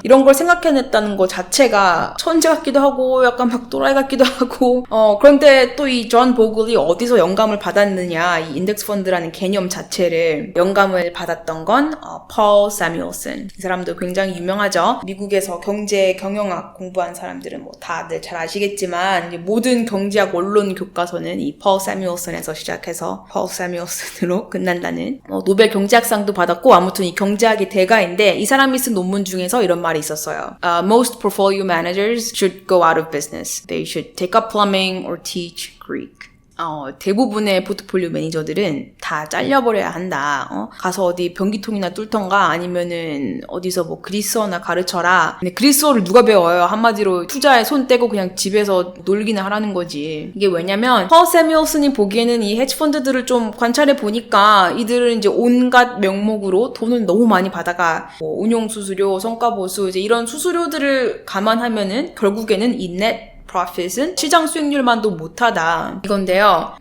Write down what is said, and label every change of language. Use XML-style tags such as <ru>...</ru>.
<ko>이런 걸 생각해냈다는 거 자체가 천재 같기도 하고 약간 막 또라이 같기도 하고 그런데 또 이 존 보글이 어디서 영감을 받았느냐 이 인덱스 펀드라는 개념 자체를 영감을 받았던 건 폴 새뮤엘슨 이 사람도 굉장히 유명하죠. 미국에서 경제 경영학 공부한 사람들은 뭐 다들 잘 아시겠지만 이제 모든 경제학 원론 교과서는 이 펄 새뮤엘슨에서 시작해서 펄 새뮤엘슨으로 끝난다는 노벨 경제학상도 받았고 아무튼 이 경제학의 대가인데 이 사람이 쓴 논문 중에서 이런 말이 있었어요.</ko> <en>Most portfolio managers should go out of business. They should take up plumbing or teach Greek.</en> <ko>대부분의 포트폴리오 매니저들은 다 잘려버려야 한다. 가서 어디 변기통이나 뚫던가 아니면은 어디서 뭐 그리스어나 가르쳐라. 근데 그리스어를 누가 배워요? 한마디로 투자에 손 떼고 그냥 집에서 놀기나 하라는 거지. 이게 왜냐면 펄 새뮤엘슨이 보기에는 이 헤지펀드들을 좀 관찰해 보니까 이들은 이제 온갖 명목으로 돈을 너무 많이 받아가 뭐 운용 수수료, 성과 보수 이제 이런 수수료들을 감안하면은 결국에는 이 net profit은 시장 수익률만도 못하다 이건데요.</ko>